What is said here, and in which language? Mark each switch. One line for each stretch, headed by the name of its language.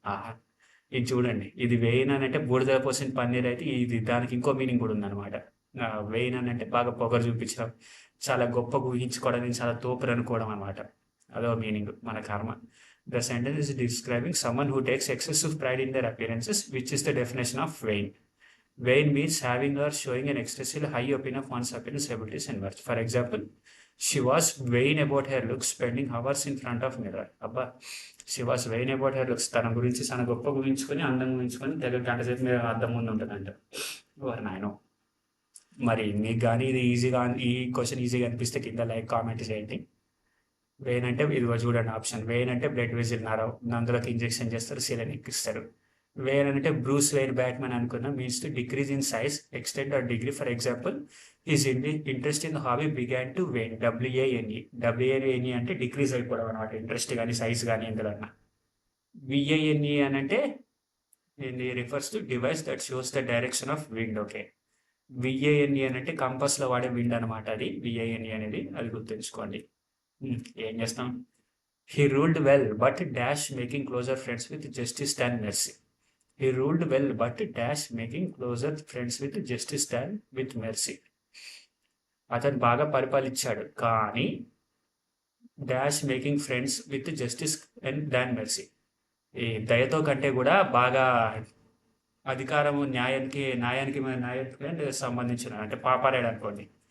Telugu: ఆహా, ఇది చూడండి, ఇది వెయిన్ అని అంటే బూడిద పోసిన పన్నీర్ అయితే ఇది దానికి ఇంకో మీనింగ్ కూడా ఉందన్నమాట. వెయిన్ అని అంటే బాగా పొగరు చూపించడం, చాలా గొప్పగా ఊహించుకోవడానికి, చాలా తోపురు అనుకోవడం అనమాట. అదో మీనింగ్ మన కర్మ.
English: The sentence is describing someone who takes excessive pride in their appearances, which is the definition of vain. Vain means having or showing an excessively high opinion of one's appearance, abilities and worth. For example, she was vain about her looks, spending hours in front of mirror.
Telugu: అబ్బా,
English: she was vain about her looks.
Telugu: తన గురించి చాలా గొప్ప ఊహించుకొని, అందంగా ఊహించుకొని దగ్గర గంట సేపు మీద అద్దం ముందు ఉంటుందంట. ఎవరు నాయనో. మరి మీకు కానీ ఇది ఈజీగా, ఈ క్వశ్చన్ ఈజీగా అనిపిస్తే కింద లైక్ కామెంట్ చేయండి. వెయిన్ అంటే ఇదిగో చూడండి ఆప్షన్. వెయిన్ అంటే బ్లడ్ వెజిల్ నరవ్, అందులోకి ఇంజెక్షన్ చేస్తారు, సిలిండర్ ఎక్కిస్తారు. వేన్ అంటే బ్రూస్ వెయిన్ బ్యాట్మెన్ అనుకున్నా,
English: Means to decrease in size, extent or degree. For example, his interest in hobby began to wane.
Telugu: డబ్ల్యూఏఎన్ఈ అంటే డిక్రీజ్ అయిపోవడం అనమాట, ఇంట్రెస్ట్ కానీ సైజ్ కానీ ఎందుకన్నా.
English: V A N E
Telugu: అని అంటే
English: Refers to device that shows the direction of wind.
Telugu: Okay, విఏఎన్ఈ అని అంటే కంపస్లో వాడే విండ్ అనమాట, అది విఏఎన్ఈ అనేది, అది గుర్తుంచుకోండి. ఏం చేస్తాం.
English: He ruled well but dash making closer friends with justice and mercy. He ruled well, but dash making closer friends with justice than with mercy.
Telugu: అతను బాగా పరిపాలించాడు, కానీ dash
English: making friends with justice and than mercy,
Telugu: ఈ దయతో కంటే కూడా బాగా అధికారము న్యాయానికి సంబంధించిన అంటే పాపారాడు అనుకోండి.